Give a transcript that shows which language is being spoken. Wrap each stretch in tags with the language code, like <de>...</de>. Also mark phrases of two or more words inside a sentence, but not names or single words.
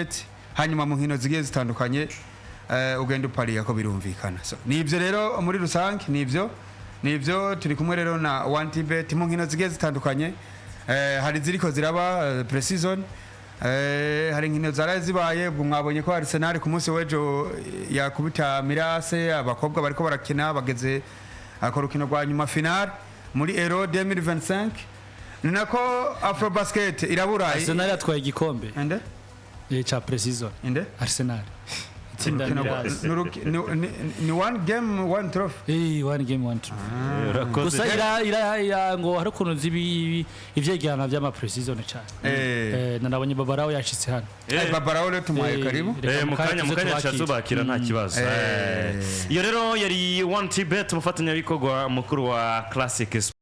<rn>hanyuma mu nkino zigiye zitandukanye ugenda upariya ko birumvikana so nivyo rero muri rusange nivyo turi kumwe rero na YOBA mu nkino zigiye zitandukanye hari ziriko ziraba pre-season hari nkino zaraye zibaye mwabonye ko Arsenal ku munsi wejo yakubita Mirase abakobwa bariko barakina bageze akorukino rwa nyuma final muri Euro 2025 ninako Afrobasket iraburaye Arsenal atwaye igikombe ende cha pre-season Arsenal</rn> <en>ni one game one trophy one game one trophy</en> <rn>gusa ira ngo hari ukuntu zibi ivyegana vy'ama pre-season cyane nabonye Babarawo yashitse hano Babarawo rero tumuhaye karibu mukanya cyazubakira nta kibazo iyo rero yari YOBA umufatanya bikorwa mukuru wa Classic</rn>